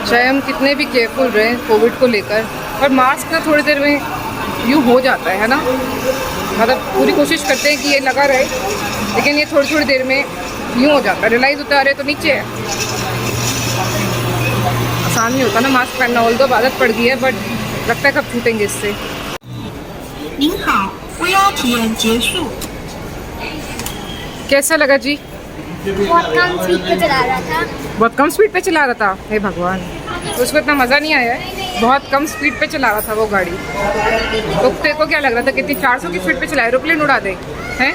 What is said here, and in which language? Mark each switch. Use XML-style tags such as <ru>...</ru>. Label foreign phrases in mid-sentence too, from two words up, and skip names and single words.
<hi>चाहे हम कितने भी केयरफुल रहें कोविड को लेकर, पर मास्क ना थोड़ी देर में यूँ हो जाता है ना। मतलब पूरी कोशिश करते हैं कि ये लगा रहे, लेकिन ये थोड़ी देर में यूँ हो जाता है। रियलाइज़ होता है अरे तो नीचे है। आसान नहीं होता ना मास्क पहनना,</hi> <en>all though</en> <hi>आदत पड़ गई है, बट लगता है कब छूटेंगे इससे।</hi> <zh>您好，无压体验结束。</zh> <hi>कैसा लगा जी? बहुत कम स्पीड पे चला रहा था। बहुत कम स्पीड पे चला रहा था? हे भगवान, तो उसको इतना मज़ा नहीं आया है। बहुत कम स्पीड पे चला रहा था वो गाड़ी। तो तेरे को क्या लग रहा था कितनी 400 की स्पीड पे चला? एरोप्लेन उड़ा दे हैं?</hi>